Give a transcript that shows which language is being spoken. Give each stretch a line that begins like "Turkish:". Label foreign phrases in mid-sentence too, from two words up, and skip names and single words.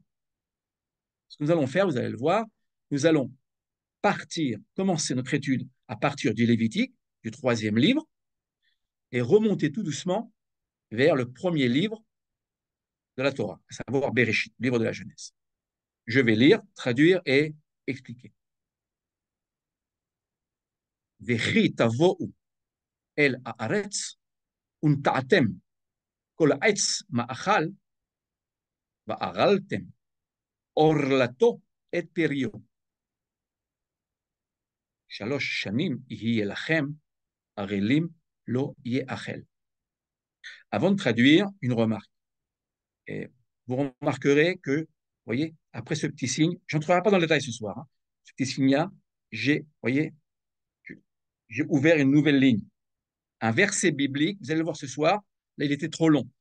French: Ce que nous allons faire, vous allez le voir, nous allons commencer notre étude à partir du Lévitique, du troisième livre, et remonter tout doucement vers le premier livre de la Torah, à savoir Bereshit, livre de la jeunesse. Je vais lire, traduire et expliquer.
Hebrew: וכי תבאו אל הארץ ונטעתם כל עץ מאכל וערלתם ערלתו את פריו. שלש שנים יהיה לכם ערלים לא יאכל.
French: Avant de traduire, une remarque. Et vous remarquerez que, vous voyez, après ce petit signe, je n'entrerai pas dans le détail ce soir, hein, ce petit signe-là, voyez, j'ai ouvert une nouvelle ligne. Un verset biblique, vous allez le voir ce soir, là il était trop long.